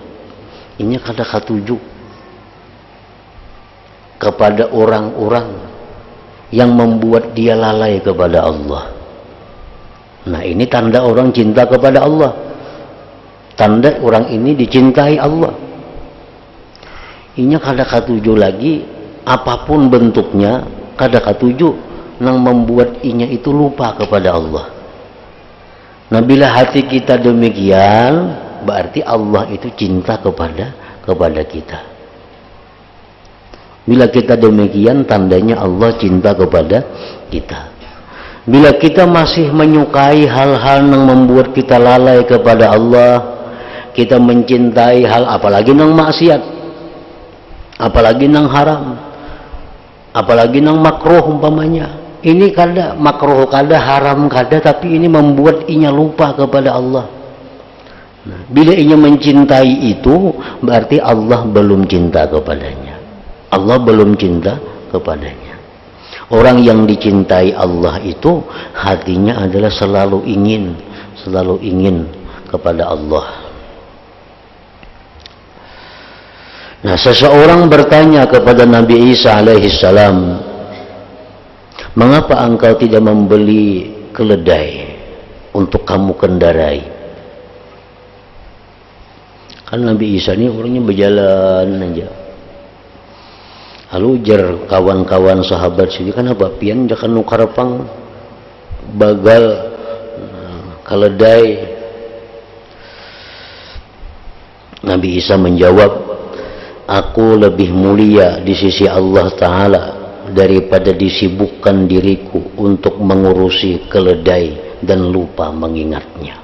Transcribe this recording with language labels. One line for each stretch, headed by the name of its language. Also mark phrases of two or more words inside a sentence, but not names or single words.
Indonesian: Ini
Banjar: kada katuju
Indonesian: kepada orang-orang yang membuat dia lalai kepada Allah. Nah, ini tanda orang cinta kepada Allah. Tanda orang ini dicintai Allah.
Banjar: Ini kada katuju lagi, apapun bentuknya, kada katuju nang membuat inya itu lupa kepada Allah.
Indonesian: Nah, bila hati kita demikian, berarti Allah itu cinta kepada kita. Bila kita demikian, tandanya Allah cinta kepada kita. Bila kita masih menyukai hal-hal yang membuat kita lalai kepada Allah, kita mencintai hal apalagi nang maksiat, apalagi nang haram, apalagi nang makruh umpamanya. Ini kada makruh, kada haram, kada, tapi ini membuat inya lupa kepada Allah. Nah, bila inya mencintai itu, berarti Allah belum cinta kepadanya. Allah belum cinta kepadanya. Orang yang dicintai Allah itu hatinya adalah selalu ingin kepada Allah. Nah, seseorang bertanya kepada Nabi Isa alaihissalam, mengapa engkau tidak membeli keledai untuk kamu kendarai? Kan Nabi Isa ini orangnya berjalan aja.
Banjar: Lalu jar kawan-kawan sahabat sini, kan apa pian jangan nukar pang bagal keledai.
Indonesian: Nabi Isa menjawab, aku lebih mulia di sisi Allah Ta'ala daripada disibukkan diriku untuk mengurusi keledai dan lupa mengingatnya.